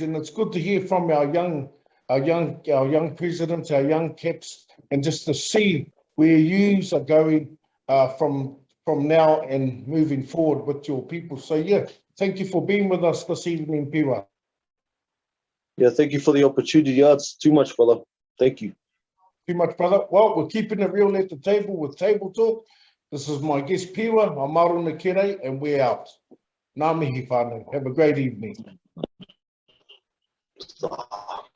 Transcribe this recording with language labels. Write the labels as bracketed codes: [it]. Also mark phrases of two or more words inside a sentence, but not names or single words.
[en] And it's good to hear from our young presidents, our young caps, and just to see where yous are going from now and moving forward with your people. So yeah, thank you for being with us this evening, Piwa. Yeah, thank you for the opportunity. It's too much, brother. Thank you. Too much, brother. Well, we're keeping it real at the table with Table Talk. This is my guest, Piwa, I'm ARONA Kere, and we're out. [mi] Ngā mihi whānau. [en] Have a great evening.